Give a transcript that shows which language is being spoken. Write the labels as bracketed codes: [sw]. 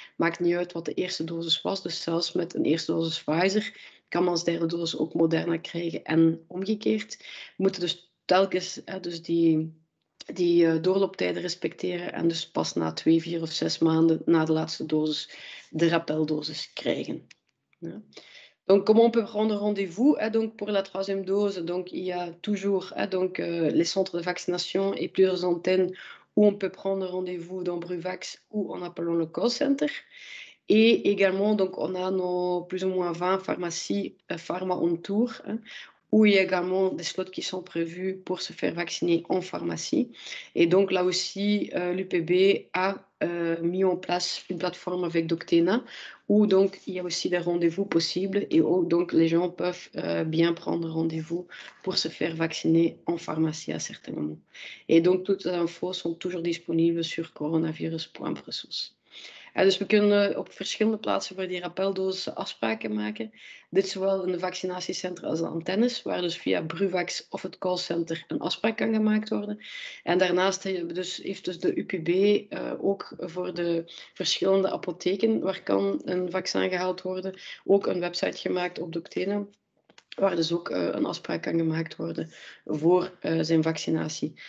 [nl] Maakt niet uit wat de eerste dosis was. Dus zelfs met een eerste dosis Pfizer kan men als derde dosis ook Moderna krijgen en omgekeerd. We moeten dus telkens dus die doorlooptijden respecteren en dus pas na 2, 4 of 6 maanden na de laatste dosis de rappeldosis krijgen. Ja. [fr] Donc, comment on peut prendre rendez-vous? Donc, pour la troisième dose, donc, il y a toujours les centres de vaccination et plusieurs antennes où on peut prendre rendez-vous dans Bruvax ou en appelant le call center. Et également, donc, on a nos plus ou moins 20 pharmacies pharma on tour, où il y a également des slots qui sont prévus pour se faire vacciner en pharmacie. Et donc là aussi, l'UPB a mis en place une plateforme avec Doctena, où donc il y a aussi des rendez-vous possibles et où donc les gens peuvent bien prendre rendez-vous pour se faire vacciner en pharmacie à certains moments. Et donc toutes les infos sont toujours disponibles sur coronavirus.brussels. [nl] Dus we kunnen op verschillende plaatsen voor die rappeldosis afspraken maken. Dit zowel in de vaccinatiecentra als de antennes, waar dus via Bruvax of het callcenter een afspraak kan gemaakt worden. En daarnaast heeft dus de UPB ook voor de verschillende apotheken waar kan een vaccin gehaald worden, ook een website gemaakt op Doctena, waar dus ook een afspraak kan gemaakt worden voor zijn vaccinatie.